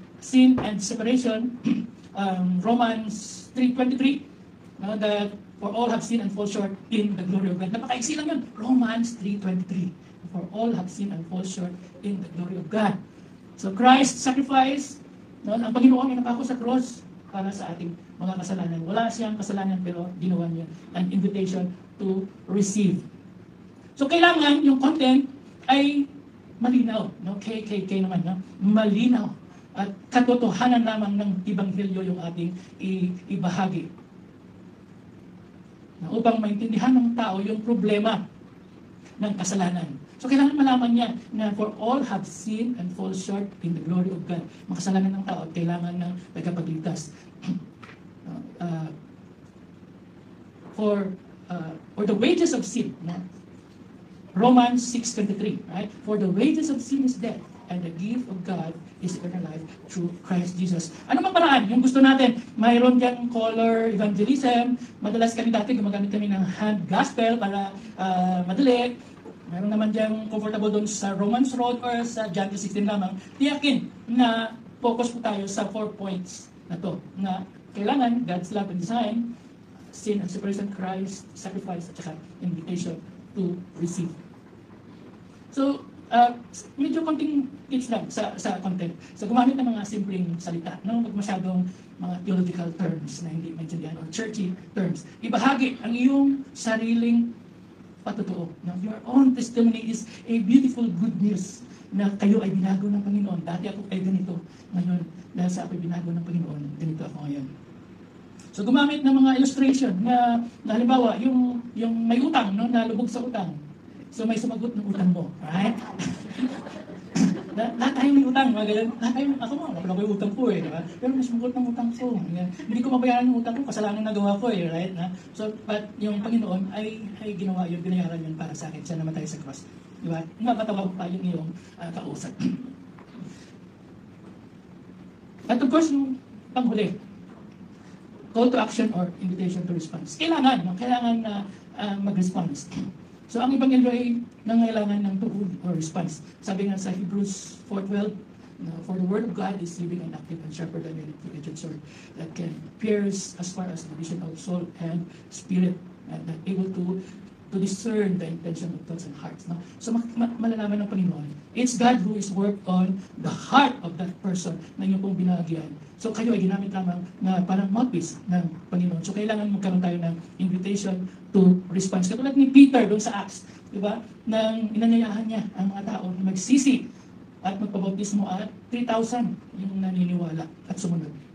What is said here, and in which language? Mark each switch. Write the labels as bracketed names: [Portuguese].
[English] Sin and separation, Romans 3:23, that for all have sinned and fall short in the glory of God. [Filipino] Napakaiksi lang yun. [English] Romans 3:23. For all have sinned and fall short in the glory of God. [Filipino] So Christ sacrifice, ang Panginoon ay napako sa cross para sa ating mga kasalanan. Wala siyang kasalanan pero ginawa niya [English] an invitation to receive. [Filipino] So kailangan yung content ay malinaw, no? KKK naman, no? Malinaw at katotohanan lamang ng Ebanghelyo yung ating ibahagi. Upang maintindihan ng tao yung problema ng kasalanan. So kailangan malaman niya na [English] for all have sinned and fall short in the glory of God. [Filipino] Makasalanan ng tao at kailangan ng tagapagligtas. [English] For the wages of sin, Romans 6:23, right? For the wages of sin is death, and the gift of God is eternal life through Christ Jesus. [Filipino] Ano mang paraan? Yung gusto natin, mayroon dyan color evangelism. Madalas kami dati gumagamit kami ng hand gospel para madali. Mayroon naman dyan comfortable doon sa Romans Road or sa John 16 lamang. Tiyakin na focus po tayo sa 4 points na to. Na kailangan [English] God's love and design, sin and separation, Christ, sacrifice, at saka invitation to receive. [Filipino] So, medyo konting tips lang sa content. So, gumamit ng mga simpleng salita, no? Huwag masyadong mga theological terms na hindi maintindihan or churchy terms. Ibahagi ang iyong sariling patotoo. No? [English] Your own testimony is a beautiful good news [Filipino] na kayo ay binago ng Panginoon. Dati ako ay ganito. Ngayon, dahil sa ako'y binago ng Panginoon, ganito ako ngayon. So, gumamit ng mga illustration na halimbawa, yung may utang, no? Na lubog sa utang. So may sumagot ng utang mo, right? Lahat tayo may utang, mga ganyan. Lahat tayo, ako mo, wala ko yung utang ko eh, diba? Pero may sumagot ng utang ko. Hindi ko mabayaran yung utang ko, kasalanan na gawa ko eh, right? So, but yung Panginoon ay ginawa yun, binayaran yun para sa akin, siya namatay sa cross. Diba? Mapatawa pa yung iyong kausap. [English] At of course, [Filipino] yung panghuli, [English] call to action or invitation to response. [Filipino] Kailangan na mag-response. So, ang Ebanghelyo ay nangailangan ng tuhod or response. Sabi nga sa [English] Hebrews 4:12, for the word of God is living and active and sharper than any two-edged sword that can pierce as far as the division of soul and spirit, and able to discern the intention of thoughts and hearts. No? So, malalaman ng Panginoon, it's God who is worked on the heart of that person [Filipino] na inyong pong binahagyan. So, kayo ay ginamit lamang na parang mouthpiece ng Panginoon. So, kailangan magkaroon tayo ng [English] invitation to response. [Filipino] Katulad ni Peter doon sa Acts, di ba? Nang inanyayahan niya ang mga tao na magsisi at magpabautismo at 3,000 yung naniniwala at sumunod.